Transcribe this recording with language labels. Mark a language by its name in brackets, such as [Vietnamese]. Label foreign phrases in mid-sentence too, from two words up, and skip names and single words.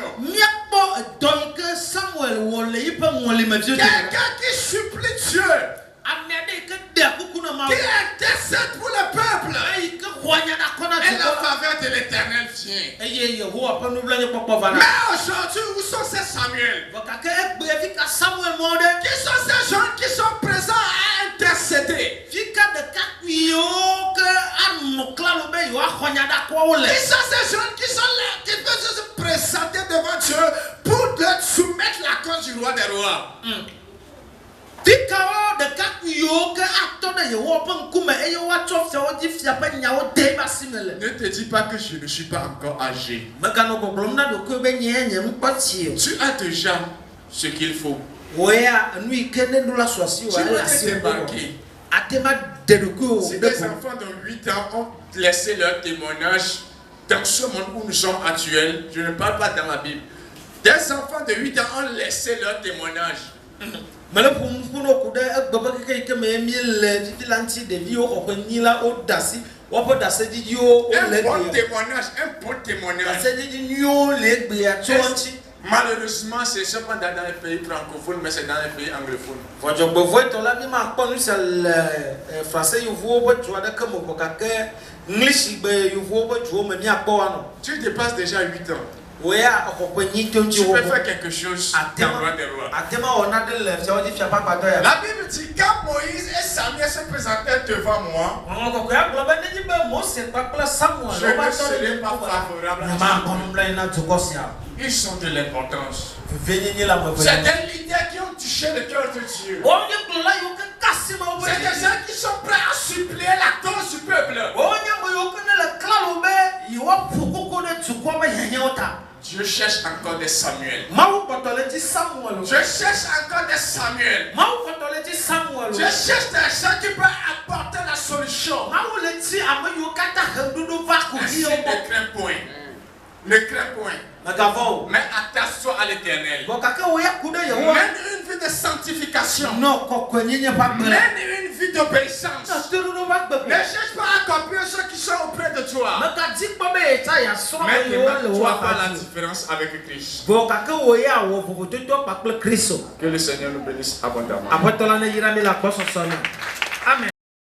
[Ewe] Míakpɔ edɔ yi ke Samuel wɔ le yiƒe ŋɔlimeviwo dome. [French] Quelqu'un qui supplie Dieu, [Ewe] Ame aɖe yi ke ɖea kuku na Mawu. [French] qui intercède pour le peuple. [Ewe] Eyi ke xɔa nya na kɔ na [French] Et la [Ewe] dukɔ. [French] faveur de l'Éternel vient. [Ewe] Eye Yehowa ƒe nublanuikpɔkpɔ va na. [French] Mais aujourd'hui, où sont ces Samuel? [Ewe] Vɔ gake egbe fi ka Samuel mɔ ɖe. [French] Qui sont ces gens qui sont présents à intercéder? [Ewe] Fi ka ɖekakpuiwo ke anɔ klalo be yewoaxɔ nya ɖa kɔwo le. [French] Qui sont ces gens qui sont là, qui peuvent se présenter devant Dieu pour soumettre la cause du roi des rois? [Ewe] Fi kawo ɖekakpuiwo ke atɔ ɖe Yehowa ƒe ŋkume eye woatsɔ fiawo dzi fia ƒe nyawo de ebe asi me le. [French] Ne te dis pas que je ne suis pas encore âgé. [Ewe] Meganɔ gbɔgblɔm na ɖokui be nye ŋkpɔtsi o. [French] Tu as déjà ce qu'il faut. [Ewe] Woya enu yi ke ne ɖo la su asi o [French] Tu [Ewe] ele [French] peux [Ewe] asi [French] te [Ewe] o. [French] débarquer. [Ewe] Ate ma de ɖokui o [French] Si [Ewe] ɖe [French] des [Ewe] ko. [French] enfants de 8 ans ont laissé leur témoignage dans ce monde où nous sommes actuels, je ne parle pas dans la Bible. Des enfants de 8 ans ont laissé leur témoignage. [Ewe] Mele ƒonuƒo ku ɖe egbe ƒe keke yi ke me mie le fifi la ŋuti ɖeviwo xɔ ƒe nyi la woɖe asi woƒe ɖasedzidziwo [French] Un [Ewe] le [French] bon [Ewe] egbea [French] témoignage, un bon témoignage. [Ewe] ɖasedzidzi nyuiwo le egbea tso ŋuti. [French] Malheureusement, c'est seulement dans les pays francophones, mais c'est dans les pays anglophones. [Ewe] Vɔdzɔgbevɔetɔ la mi ma kpɔ nu sia le français yevuwo ƒe du aɖeke me ko gake English gbe yevuwo ƒe duwo me miakpɔ wa nɔ. [French] Tu dépasses déjà 8 ans. [Ewe] Woya exɔ ƒe nyi to ŋuti [French] Tu [Ewe] wo [French] peux faire quelque chose dans le roi des rois. [Ewe] atema wɔ naɖe le fiawo dzi fia ƒe agbadɔ ya. [French] La Bible dit quand Moïse et Samuel se présentaient devant moi, [Ewe] Ŋɔŋlɔ kɔkɔe agblɔ be nenyi be Mose kpakple Samuel [French] je [Ewe] wova [French] ne [Ewe] tɔ ɖe [French] serai [Ewe] nye [French] pas [Ewe] ŋkume [French] favorable à [Ewe] nyema [French] ce [Ewe] akɔ nublanui na dukɔ sia. [French] Ils sont de l'importance. [Ewe] Vevenyenye la me [French] C'est [Ewe] ve. [French] des leaders qui ont touché le cœur de Dieu. [Ewe] Wonye kplɔla yiwo ke kasi Mawu ƒe [French] C'est des [Ewe] dzi. [French] gens qui sont prêts à supplier la cause du peuple. [Ewe] Wonye ame yiwo ke ne le klalo be yewoaƒo koko ɖe dukɔ ƒe hiahiãwo ta. [French] Dieu cherche encore des Samuel. [Ewe] Mawu kpɔtɔ le dzi Samuel o. [French] Je cherche encore des Samuel. [Ewe] Mawu kpɔtɔ le dzi Samuel [French] Je [Ewe] o. [French] cherche des gens qui peuvent apporter la solution. [Ewe] Mawu le dzi ame yiwo katã he ɖoɖo va ko [French] Ainsi, [Ewe] viwo [French] ne [Ewe] gbɔ. [French] crains point. Ne crains point. [Ewe] Megavɔ o. [French] Mais attache-toi à l'Éternel. [Ewe] Bɔn gake wo ya ku ɖe Yehowa. [French] Mène une vie de sanctification. [Ewe] Nɔ kɔkɔenyenye ƒe agbe. [French] Mène une vie d'obéissance. [Ewe] Nɔ toɖoɖo ƒe agbe [French] Ne [Ewe] ko. [French] cherche pas à accomplir ceux qui sont auprès de toi. [Ewe] Megadi kpɔ be yetsa yasrɔ̃ ame yiwo le [French] Maintenant, tu [Ewe] wo [French] vas faire la [Ewe] axa dzi. [French] différence avec Christ. [Ewe] Bɔn gake wo ya wɔ vovototo kpakple Kristo. [French] Que le Seigneur nous bénisse abondamment. [Ewe] Aƒetɔ la ne yra mi le agbɔsɔsɔ me. Amen.